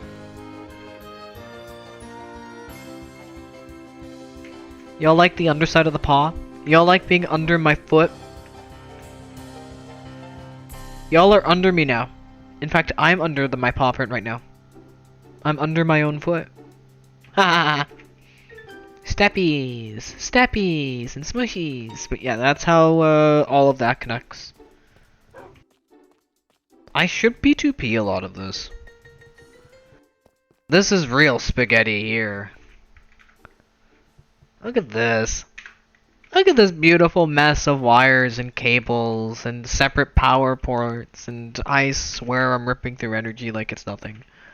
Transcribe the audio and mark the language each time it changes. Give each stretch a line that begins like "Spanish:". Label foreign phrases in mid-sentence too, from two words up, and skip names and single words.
English: Y'all like the underside of the paw? Y'all like being under my foot? Y'all are under me now. In fact, I'm under my paw print right now. I'm under my own foot. Ha! Steppies! Steppies! And smushies! But yeah, that's how all of that connects. I should P2P a lot of this. This is real spaghetti here. Look at this. Look at this beautiful mess of wires and cables and separate power ports, and I swear I'm ripping through energy like it's nothing.